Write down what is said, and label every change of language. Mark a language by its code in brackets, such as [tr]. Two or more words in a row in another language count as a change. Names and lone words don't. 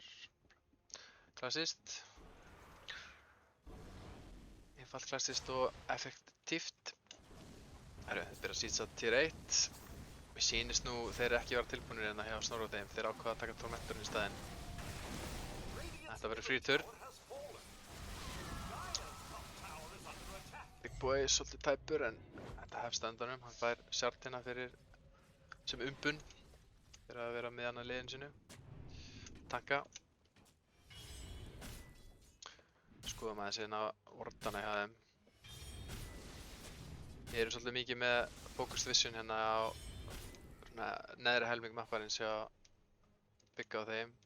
[is] Klassist. Einfalt klassist og effektíft. Herru, þeir byrja að sýtsa tier 1. Mér sýnist nú þeir ekki vera tilbúinir hérna hjá Snorra og þeim. Þeir ákvaða að taka Tormentorinn í staðinn. Þetta verður [en] free turn. [is] Big Boy er svolítið tæpur en þetta hefst á endanum. Hann fær sjartina fyrir sem umbun fyrir að vera með hann að liðinu sínu. Tanka. Skoðum aðeins hérna ordana hjá þeim. Ég er svolítið mikið með [en] focused vision [is] hérna á neðri helming mapparins hjá Bigga og þeim.